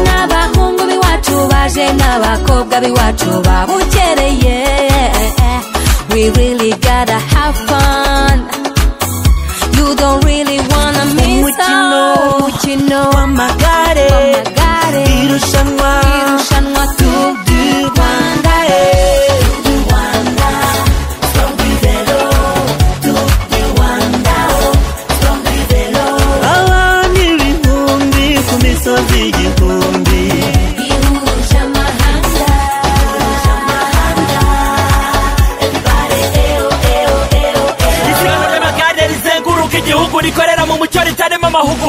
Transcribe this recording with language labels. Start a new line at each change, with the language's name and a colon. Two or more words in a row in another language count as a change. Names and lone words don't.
Kinyarwanda: N'abahungu biwacu baje n'abakobwa biwacu babukereye.
English: We really gotta have fun. You don't really wanna miss out.
Kinyarwanda: Umukino w'amagare, irushanwa Tour du Rwanda. Rikorera mu mucyo ritarimo amahugu,